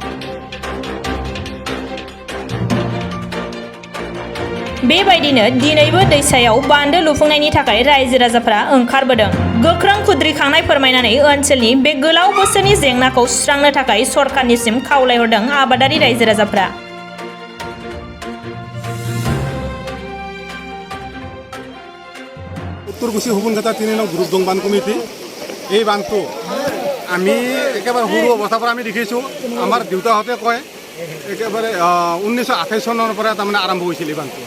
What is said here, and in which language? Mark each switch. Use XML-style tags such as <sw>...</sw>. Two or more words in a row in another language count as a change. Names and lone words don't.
<brx>बेबायदिनो दिनैबो दैसायाव बान्दो लुफुंनायनि थाखाय रायजो राजाफोरा ओंखारबोदों। गोख्रों खुद्रिखांनाय फोरमायनानै ओनसोलनि बे गोलाव बोसोरनि जेंनाखौ सुस्रांनो थाखाय सरकारनिसिम खावलायहरदों आबादारि रायजो राजाफोरा।</brx> <as>উত্তৰকুছি সুবনখাতা 3 নং গ্ৰুপ দং বান্ধ কমিটি। এই বান্ধটো আমি একেবাৰে সৰু অৱস্থাৰ পৰা আমি দেখিছোঁ। আমাৰ দেউতাহঁতে কয় একেবাৰে 1928 চনৰ পৰা তাৰমানে আৰম্ভ হৈছিল এই বান্ধটো।</as>